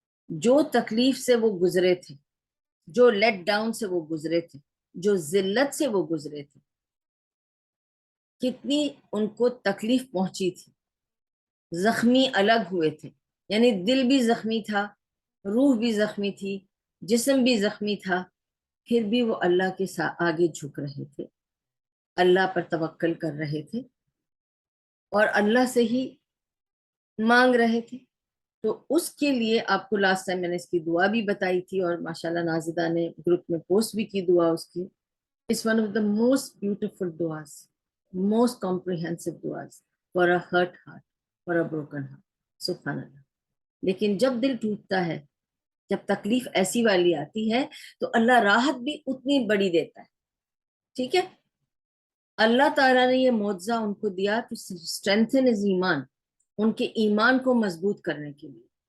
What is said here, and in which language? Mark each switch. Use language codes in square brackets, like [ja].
[ur] جو تکلیف سے وہ گزرے تھے, جو لیٹ ڈاؤن سے وہ گزرے تھے, جو ذلت سے وہ گزرے تھے, کتنی ان کو تکلیف پہنچی تھی, زخمی الگ ہوئے تھے, یعنی دل بھی زخمی تھا, روح بھی زخمی تھی, جسم بھی زخمی تھا, پھر بھی وہ اللہ کے آگے جھک رہے تھے, اللہ پر توکل کر رہے تھے اور اللہ سے ہی مانگ رہے تھے. تو اس کے لیے آپ کو لاسٹ ٹائم میں نے اس کی دعا بھی بتائی تھی, اور ماشاءاللہ نازدہ نے گروپ میں پوسٹ بھی کی دعا اس کی. [en] It's one of the most beautiful duas, most comprehensive duas for a hurt heart, for a broken heart. [ur] سبحان اللہ. لیکن جب دل ٹوٹتا ہے, جب تکلیف ایسی والی آتی ہے, تو اللہ راحت بھی اتنی بڑی دیتا ہے. ٹھیک ہے, اللہ تعالیٰ نے یہ معجزہ ان کو دیا [en] to strengthen his [ur] ایمان, ان کے ایمان کو مضبوط کرنے کے لیے.